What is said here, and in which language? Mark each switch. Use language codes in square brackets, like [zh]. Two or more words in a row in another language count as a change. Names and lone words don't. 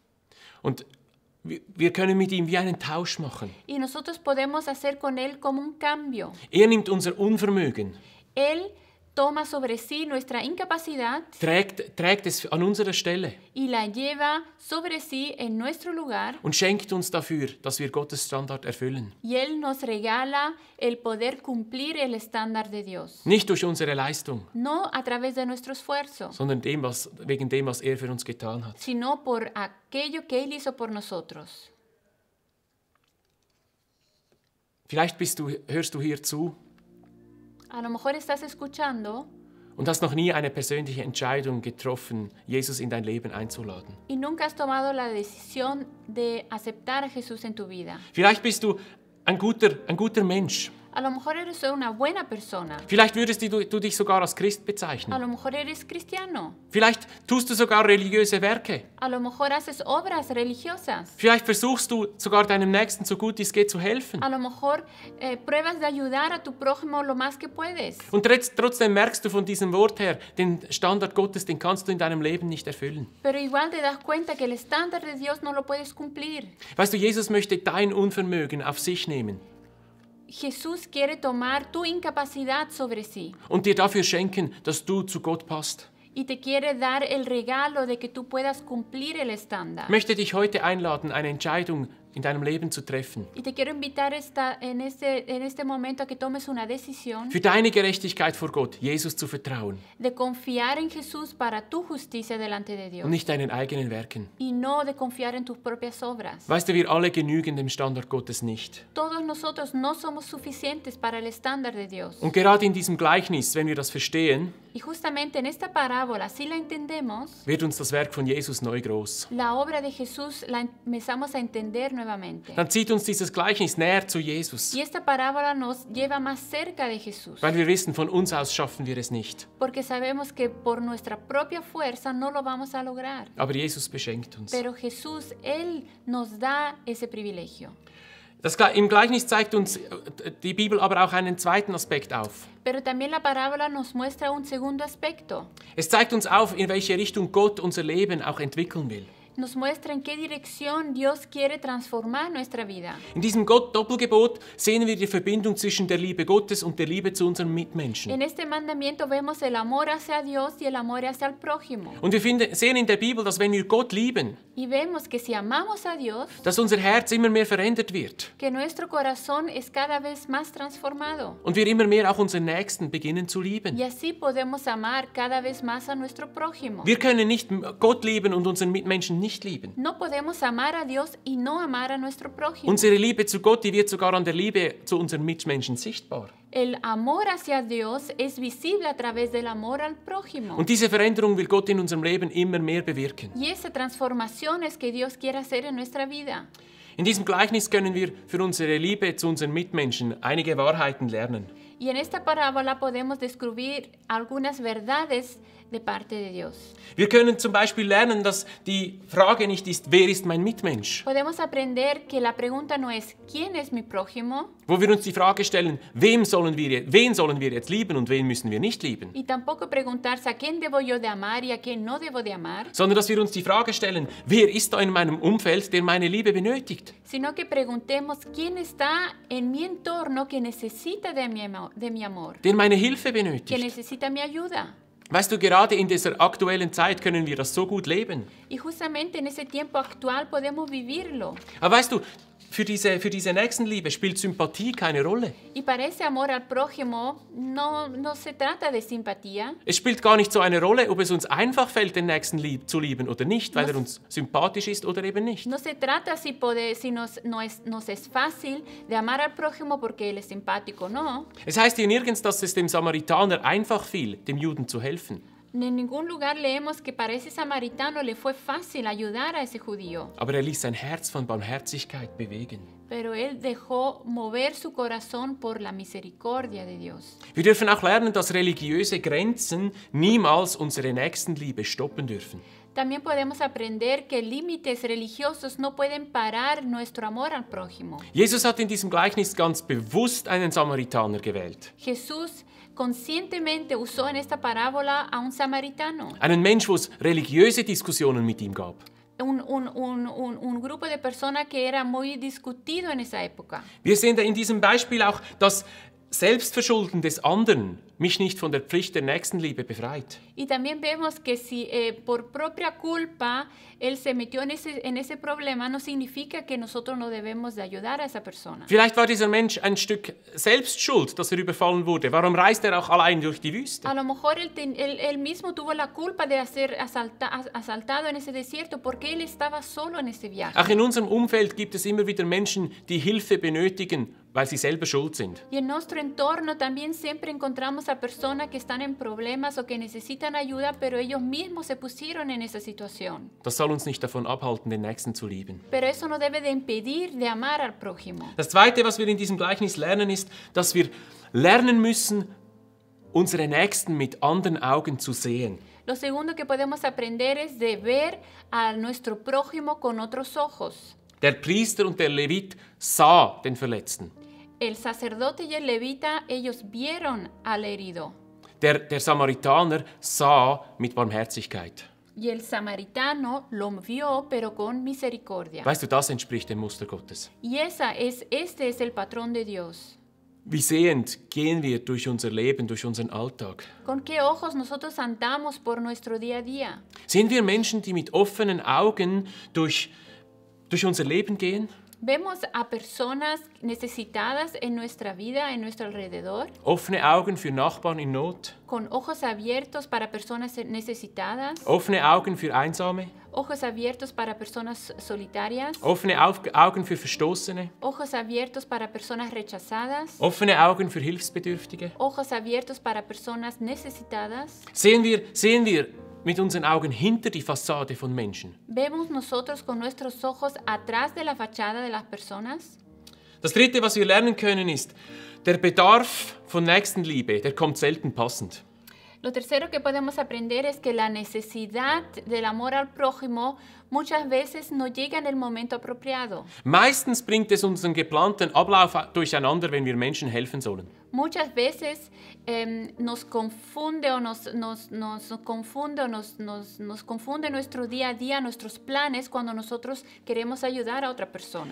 [de] Und wir können mit ihm wie einen Tausch machen. [es] Y nosotros podemos hacer con Él como un cambio. [de] Er nimmt unser Unvermögen, [es] Él toma sobre sí nuestra incapacidad [de] trägt es an unserer Stelle [es] y la lleva sobre sí en nuestro lugar. [de] und schenkt uns dafür, dass wir Gottes Standard erfüllen. [es] Y Él nos regala el poder cumplir el estándar de Dios. [de] Nicht durch unsere Leistung, [es] No a través de nuestro esfuerzo, [de] sondern wegen dem, was er für uns getan hat. [es] sino por aquello que Él hizo por nosotros. [de] Vielleicht hörst du hier zu [es] A lo mejor estás escuchando [de] und hast noch nie eine persönliche Entscheidung getroffen, Jesus in dein Leben einzuladen. [es] y nunca has tomado la decisión de aceptar a Jesús en tu vida. [de] Vielleicht bist du ein guter Mensch. [es] A lo mejor eres una buena persona. [de] Vielleicht würdest du dich sogar als Christ [es] A [de] bezeichnen. [es] lo mejor eres cristiano. [de] Vielleicht tust du sogar religiöse Werke. [es] A lo mejor haces obras religiosas. [de] Vielleicht versuchst du sogar deinem Nächsten so gut es geht zu helfen. [es] A lo mejor pruebas de ayudar a tu prójimo lo más que puedes. [de] Und trotzdem merkst du von diesem Wort her, den Standard Gottes, den kannst du in deinem Leben nicht erfüllen. [es] Pero igual te das cuenta que el estándar de Dios no lo puedes cumplir. [de] Weißt du, Jesus möchte dein Unvermögen auf sich nehmen [es] Jesús quiere tomar tu incapacidad sobre sí [de] und dir dafür schenken, dass du zu Gott passt. [es] y te quiere dar el regalo de que tú puedas cumplir el estándar. [de] Ich möchte dich heute einladen, eine Entscheidung in deinem Leben zu treffen. [es] Y te quiero invitar en este momento a que tomes una decisión [de] Für deine Gerechtigkeit vor Gott, Jesus zu vertrauen [es] de confiar en Jesús para tu justicia delante de Dios [de] und nicht deinen eigenen Werken. [es] y no de confiar en tus propias obras. [de] Weißt du, wir alle genügen dem Standard Gottes nicht. [es] Todos nosotros no somos suficientes para el estándar de Dios. [de] Und gerade in diesem Gleichnis, wenn wir das verstehen, [es] Y justamente en esta parábola, si la entendemos, [de] wird uns das Werk von Jesus neu groß. [es] la obra de Jesús la empezamos a entender nuevamente. [de] dann zieht uns dieses Gleichnis näher zu Jesus. [es] Y esta parábola nos lleva más cerca de Jesús, [de] Weil wir wissen, von uns aus schaffen wir es nicht. [es] porque sabemos que por nuestra propia fuerza no lo vamos a lograr. [de] Aber Jesus beschenkt uns. [es] Pero Jesús, Él nos da ese privilegio. [de] Im Gleichnis zeigt uns die Bibel aber auch einen zweiten Aspekt auf. [es] Pero también la parábola nos muestra un segundo aspecto. [de] Es zeigt uns auf, in welche Richtung Gott unser Leben auch entwickeln will. [es] Nos muestra en qué dirección Dios quiere transformar nuestra vida. [de] In diesem Gott-Doppelgebot sehen wir die Verbindung zwischen der Liebe Gottes und der Liebe zu unseren Mitmenschen. [es] En este mandamiento vemos el amor hacia Dios y el amor hacia el prójimo. [de] Und wir sehen in der Bibel, dass wenn wir Gott lieben, [es] Y vemos que si amamos a Dios, [de] dass unser Herz immer mehr verändert wird [es] que nuestro corazón es cada vez más transformado. [de] und wir immer mehr auch unseren Nächsten beginnen zu lieben. [es] Y así podemos amar cada vez más a nuestro prójimo. [de] Wir können nicht Gott lieben und unseren Mitmenschen nicht lieben. [es] No podemos amar a Dios y no amar a nuestro prójimo. [de] Unsere Liebe zu Gott, die wird sogar an der Liebe zu unseren Mitmenschen sichtbar. [es] El amor hacia Dios es visible a través del amor al prójimo. [de] Und diese Veränderung will Gott in unserem Leben immer mehr bewirken. [es] Y esa transformación es que Dios quiere hacer en nuestra vida. [de] In diesem Gleichnis können wir für unsere Liebe zu unseren Mitmenschen einige Wahrheiten lernen. [es] Y en esta parábola podemos descubrir algunas verdades de parte de Dios. [de] Wir können zum Beispiel lernen, dass die Frage nicht ist, wer ist mein Mitmensch? [es] Podemos aprender que la pregunta no es ¿quién es mi prójimo? [de] Wo wir uns die Frage stellen, wen sollen wir jetzt lieben und wen müssen wir nicht lieben? [es] Y tampoco preguntarse a quién debo yo de amar y a quién no debo de amar, [de] Sondern dass wir uns die Frage stellen, wer ist da in meinem Umfeld, der meine Liebe benötigt? [es] sino que preguntemos quién está en mi entorno que necesita de mi amor, [de] Der meine Hilfe [es] que [de] benötigt? [es] necesita mi ayuda. [de] Weißt du, gerade in dieser aktuellen Zeit können wir das so gut leben. [es] Y justamente en ese tiempo actual podemos vivirlo. [de] Aber weißt du, für diese Nächstenliebe spielt Sympathie keine Rolle. [es] Y para ese amor al prójimo no se trata de simpatía, [de] Es spielt gar nicht so eine Rolle, ob es uns einfach fällt, den Nächsten zu lieben oder nicht, weil er uns sympathisch ist oder eben nicht. [es] no se trata si nos es fácil de amar al prójimo porque él es simpático, no. [de] Es heißt hier nirgends, dass es dem Samaritaner einfach fiel, dem Juden zu helfen. [es] En ningún lugar leemos que para ese samaritano le fue fácil ayudar a ese judío, [de] Aber er ließ sein Herz von Barmherzigkeit bewegen. [es] pero él dejó mover su corazón por la misericordia de Dios. [de] Wir dürfen auch lernen, dass religiöse Grenzen niemals unsere Nächstenliebe stoppen dürfen. [es] También podemos aprender que límites religiosos no pueden parar nuestro amor al prójimo. [de] Jesus hat in diesem Gleichnis ganz bewusst einen Samaritaner gewählt. [es] Jesús conscientemente usó en esta parábola a un samaritano, [de] Einen Mensch, wo es religiöse Diskussionen mit ihm gab. [es] un grupo de personas que era muy discutido en esa época. [de] Wir sehen in diesem Beispiel auch, dass Selbstverschulden des anderen mich nicht von der Pflicht der Nächstenliebe befreit. [es] Y también vemos que si por propia culpa él se metió en ese problema, no significa que nosotros no debemos de ayudar a esa persona. [de] Vielleicht war dieser Mensch ein Stück Selbstschuld, dass er überfallen wurde. Warum reist er auch allein durch die Wüste? [es] A lo mejor él mismo tuvo la culpa de ser asaltado en ese desierto porque él estaba solo en ese viaje. [de] Auch in unserem Umfeld gibt es immer wieder Menschen, die Hilfe benötigen, weil sie selber schuld sind. [es] Y en nuestro entorno también siempre encontramos a personas que están en problemas o que necesitan ayuda, pero ellos mismos se pusieron en esa situación. [de] Das soll uns nicht davon abhalten, den Nächsten zu lieben. [es] Pero eso no debe de impedir de amar al prójimo. [de] Das Zweite, was wir in diesem Gleichnis lernen, ist, dass wir lernen müssen, unsere Nächsten mit anderen Augen zu sehen. [es] Lo segundo que podemos aprender es de ver a nuestro prójimo con otros ojos. [de] Der Priester und der Levit sah den Verletzten. [es] El sacerdote y el levita, ellos vieron al herido. [de] Der Samaritaner sah mit Barmherzigkeit. [es] Y el samaritano lo vio, pero con misericordia. [de] Weißt du, das entspricht dem Muster Gottes. [es] Y este es el patrón de Dios. [de] Wie sehend gehen wir durch unser Leben, durch unseren Alltag? [es] ¿Con qué ojos nosotros andamos por nuestro día a día? [de] Sind wir Menschen, die mit offenen Augen durch unser Leben gehen? [es] ¿Vemos a personas necesitadas en nuestra vida, en nuestro alrededor? [de] Offene Augen für Nachbarn in Not? [es] ¿Con ojos abiertos para personas necesitadas? [de] Offene Augen für Einsame? [es] ¿Ojos abiertos para personas solitarias? [de] Offene Augen für Verstoßene? [es] ¿Ojos abiertos para personas rechazadas? [de] Offene Augen für Hilfsbedürftige? [es] ¿Ojos abiertos para personas necesitadas? [de] Sehen wir mit unseren Augen hinter die Fassade von Menschen. [es] ¿Vemos nosotros con nuestros ojos atrás de la fachada de las personas? [de] Das Dritte, was wir lernen können, ist, der Bedarf von Nächstenliebe, der kommt selten passend. [es] Lo tercero que podemos aprender es que la necesidad del amor al prójimo muchas veces no llega en el momento apropiado. [de] Meistens bringt es unseren geplanten Ablauf durcheinander, wenn wir Menschen helfen sollen. [es] Muchas veces nos confunde nuestro día a día, nuestros planes, cuando nosotros queremos ayudar a otra persona.